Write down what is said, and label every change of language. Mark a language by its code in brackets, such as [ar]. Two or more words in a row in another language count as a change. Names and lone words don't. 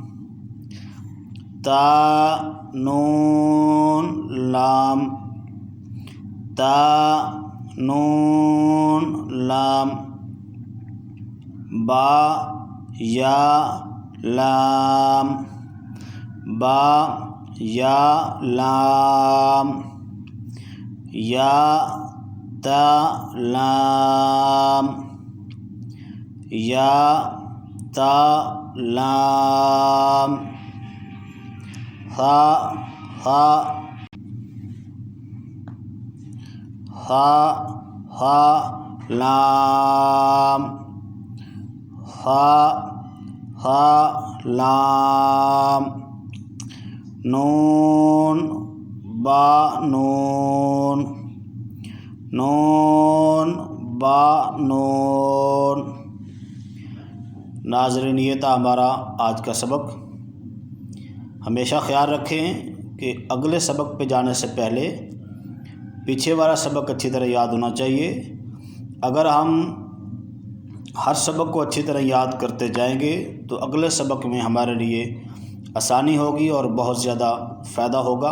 [ur] تا نون لام تا نون لام با یا لام با یا لام یا تا لام یا تا لام ثا ثا ثا ثا لام ثا ثا لام نون با نون نون با نون۔ ناظرین، یہ تھا ہمارا آج کا سبق۔ ہمیشہ خیال رکھیں کہ اگلے سبق پہ جانے سے پہلے پیچھے والا سبق اچھی طرح یاد ہونا چاہیے۔ اگر ہم ہر سبق کو اچھی طرح یاد کرتے جائیں گے تو اگلے سبق میں ہمارے لیے آسانی ہوگی اور بہت زیادہ فائدہ ہوگا۔